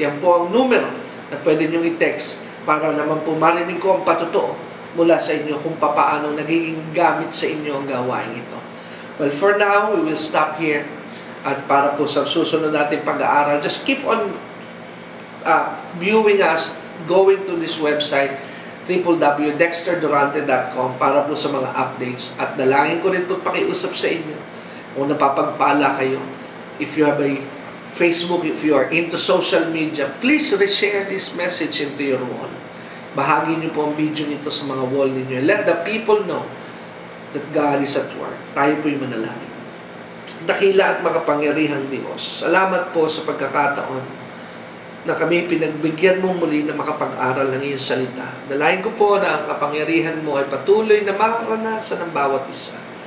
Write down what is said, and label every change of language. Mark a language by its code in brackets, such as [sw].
[tl] Yan po ang numero na pwede nyo i-text para naman po marinig ko ang patotoo mula sa inyo kung paano nagiging gamit sa inyo ang gawain ito. [en] Well, for now, we will stop here. [tl] At para po sa susunod natin pag-aaral, [en] just keep on viewing us, going to this website, [tl] www.dexterdurante.com para po sa mga updates. At dalangin ko rin po pakiusap sa inyo kung napapagpala kayo. [en] If you have a Facebook, if you are into social media, please reshare this message into your wall. [tl] Bahagi niyo po ang video nito sa mga wall ninyo. [en] Let the people know that God is at work. [tl] Tayo po'y manalangin. Dakila at makapangyarihang Diyos, salamat po sa pagkakataon na kami pinagbigyan mo muli na makapag-aral ng iyong salita. Dalayan ko po na ang kapangyarihan mo ay patuloy na maranasan ng bawat isa.